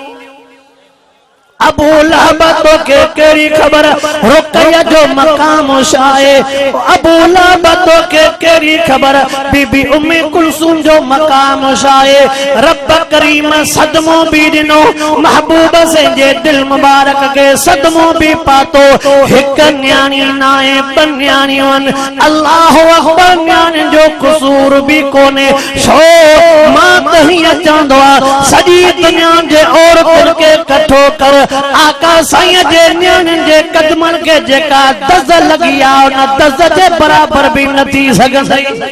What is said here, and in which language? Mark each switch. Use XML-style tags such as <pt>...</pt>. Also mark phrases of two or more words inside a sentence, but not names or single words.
<sd>अबू लहब तो के केड़ी खबर रुकैया जो मकाम शाए। अबू लहब तो के केड़ी खबर बीबी उम्मे कुलसूम जो मकाम शाए। रब करीम सदमो भी दिनो महबूब से जे दिल मुबारक के सदमो भी पातो। एक न्याणी नाए ॿ न्याणियूं</sd> <ar>الله أكبر</ar> <sd>न्याणी जो कसूर भी कोने छो मां त हीअं चवंदो आ सॼी दुनिया जे औरतुनि खे कठो कर आका साईं जे न्याणियुनि जे कदमनि खे जेका दज़ लगी आ उन दज़ जे बराबर भी न थी सघंदी।</sd>